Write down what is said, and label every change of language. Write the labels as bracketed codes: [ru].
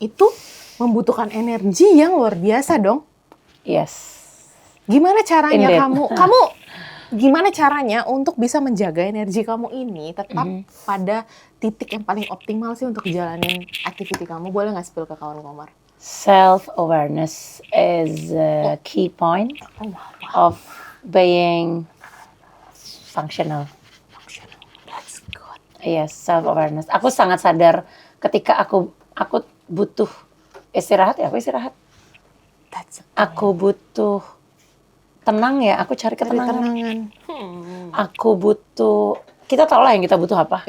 [id] Itu membutuhkan energi yang luar biasa dong. [en] Yes. [id] Gimana caranya [en] Indeed. [id] kamu gimana caranya untuk bisa menjaga energi kamu ini tetap pada titik yang paling optimal sih untuk jalanin activity kamu? Boleh nggak spill ke kawan Komar? [en] Self-awareness is a key point of being functional. That's good. Yes, self-awareness. [id] Aku sangat sadar ketika aku butuh istirahat, ya aku istirahat. [en] That's [id] Aku butuh tenang, ya aku cari ketenangan. ketenangan. Aku butuh, kita tahu lah yang kita butuh apa,